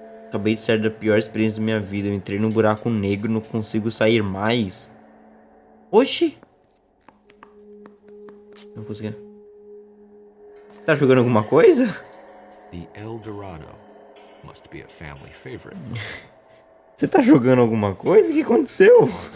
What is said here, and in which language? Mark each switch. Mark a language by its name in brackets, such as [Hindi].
[Portuguese] Acabei de sair da pior experiência da minha vida. Eu entrei num buraco negro e não consigo sair mais. Oxi! Não consegui. Tá jogando alguma coisa? [English] The El Dorado must be a family favorite. [Portuguese] Você tá jogando alguma coisa? O que aconteceu?